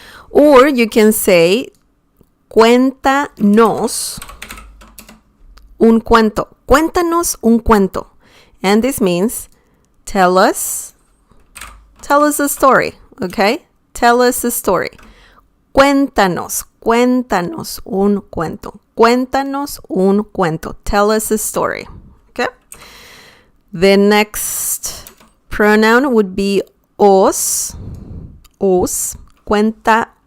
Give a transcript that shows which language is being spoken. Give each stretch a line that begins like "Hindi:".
English: Or you can say
Spanish: cuéntanos un cuento. Cuéntanos un cuento.
English: And this means tell us a story, okay? Tell us a story.
Spanish: Cuéntanos un cuento. Cuéntanos un cuento.
English: Tell us a story, okay? The next pronoun would be os. Os. Cuentaos.